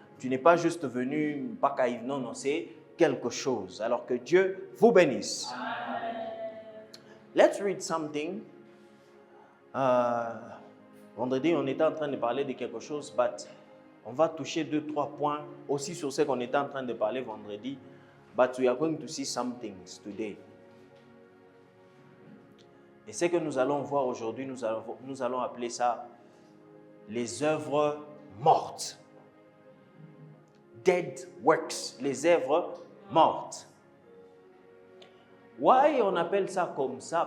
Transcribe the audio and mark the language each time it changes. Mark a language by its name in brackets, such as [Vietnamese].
[French] Tu n'es pas juste venu pas caïve, non, c'est quelque chose. Alors que Dieu vous bénisse. [English] Let's read something. [French] Vendredi, on était en train de parler de quelque chose, mais on va toucher 2-3 points aussi sur ce qu'on était en train de parler vendredi. [English] But we are going to see some things today. [French] Et ce que nous allons voir aujourd'hui, nous allons appeler ça les œuvres mortes. [English] Dead works, [French] les œuvres mortes. [English] Why [French] on appelle ça comme ça?